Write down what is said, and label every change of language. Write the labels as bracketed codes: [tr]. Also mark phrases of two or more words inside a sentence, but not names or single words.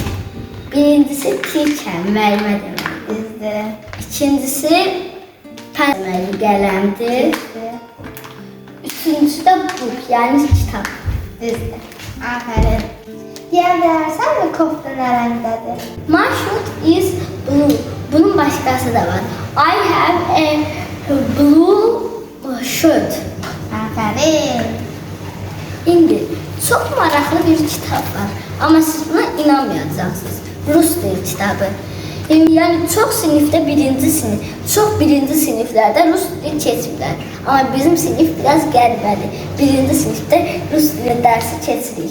[az] Birincisi teacher, müəllimə deməkdir. Düzdür. İkincisi pen qələmdir. Üçüncüsü də book, yəni kitab. Düzdür. Afərin. Deyə bilərsənmi kofta nə rəngdədir? [en] My shirt is blue. [az] Bunun başqası da var. [en] I have a blue shirt. [az] Afərin. İndi çox maraqlı bir kitab var. Amma siz buna inanmayacaqsınız. Rus dil kitabı. Yəni çox birinci siniflərdə Rus dil keçmirlər. Amma bizim sinif biraz qəribədir. Birinci sinifdə Rus dili dərsi keçirik.